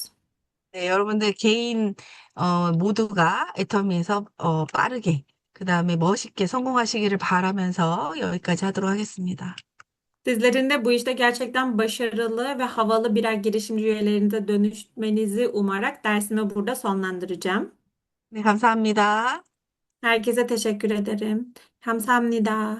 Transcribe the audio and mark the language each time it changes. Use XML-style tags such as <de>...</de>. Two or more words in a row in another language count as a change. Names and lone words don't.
<ko>네, 여러분들 모두가 애터미에서 빠르게, 그 다음에 멋있게 성공하시기를 바라면서 여기까지 하도록 하겠습니다.</ko> <tr>Sizlerin de bu işte gerçekten başarılı ve havalı birer girişimci üyelerinize dönüşmenizi umarak dersimi burada sonlandıracağım.</tr> <ko>네, 감사합니다.</ko> <tr>Herkese teşekkür ederim.</tr> <ko>감사합니다.</ko>